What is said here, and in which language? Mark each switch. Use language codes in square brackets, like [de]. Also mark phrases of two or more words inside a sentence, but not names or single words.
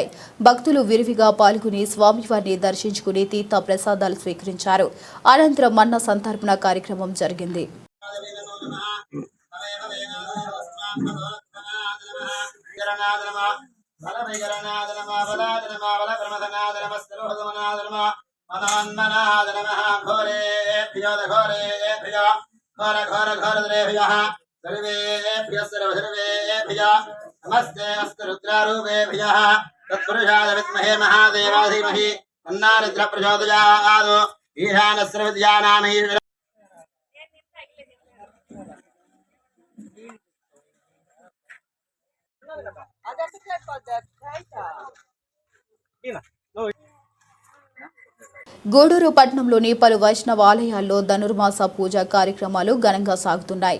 [te] భక్తులు విరివిగా పాల్గొని స్వామివారిని దర్శించుకుని తీర్థ ప్రసాదాలు స్వీకరించారు. అనంతరం అన్న సంతర్పణ కార్యక్రమం జరిగింది. [sa] मनोन्मनाद नमः घोरेभ्यो घोरेभ्यो घोर घोर घोरद्रेभ्यः सर्वेभ्यः सर्वसर्वेभ्यः नमस्ते अस्तु रुद्रारूपेभ्यः तत्पुरुषाय विद्महे महादेवाय धीमहि तन्नो रुद्रः प्रचोदयात् ईशानस्य विद्यानाम् ईश्वर [te] గూడూరు పట్టణంలోని పలు వైష్ణవ ఆలయాల్లో ధనుర్మాస పూజా కార్యక్రమాలు ఘనంగా సాగుతున్నాయి.